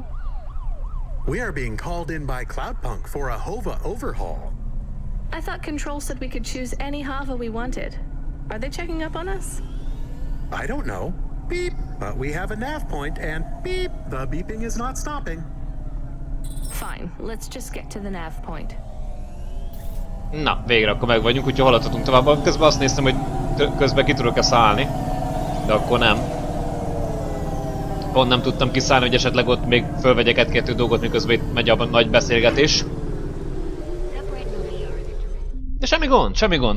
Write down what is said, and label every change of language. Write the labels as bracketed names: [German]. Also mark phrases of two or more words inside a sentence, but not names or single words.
[English] We are being called in by Cloudpunk for a Hova overhaul. I thought Control said we could choose any Hava we wanted. Are they checking up on us? I don't know. Beep. But we have a nav point and beep. The beeping is not stopping. Fine. Let's just get to the nav point. [Hungarian] Na, végre akkor meg vagyunk, úgyhogy haladhatunk tovább. Közben azt néztem, hogy közben ki tudok-e szállni. De akkor nem. Pont nem tudtam kiszállni, hogy esetleg ott még fölvegyek egy-kettő dolgot, miközben itt megy a nagy beszélgetés. De semmi gond.